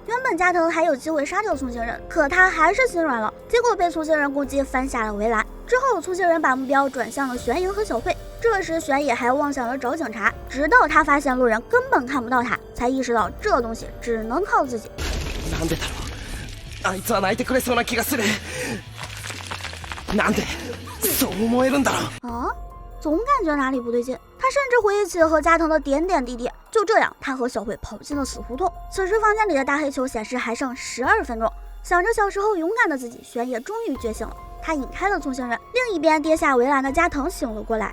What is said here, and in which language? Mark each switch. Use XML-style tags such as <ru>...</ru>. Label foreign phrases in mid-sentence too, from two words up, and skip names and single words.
<zh>原本加藤还有机会杀掉聪星人，可他还是心软了，结果被聪星人攻击翻下了围栏。之后聪星人把目标转向了玄影和小慧，这时玄野还妄想着找警察，直到他发现路人根本看不到他，才意识到这东西只能靠自己。</zh> <ja>なんでだろう。あいつは泣いてくれそうな気がする。なんでそう思えるんだろう。</ja> <zh>啊，总感觉哪里不对劲。他甚至回忆起和加藤的点点滴滴。就这样，他和小慧跑进了死胡同。此时房间里的大黑球显示还剩12分钟。想着小时候勇敢的自己，玄野终于觉醒了。他引开了聪星人，另一边跌下围栏的加藤醒了过来。</zh>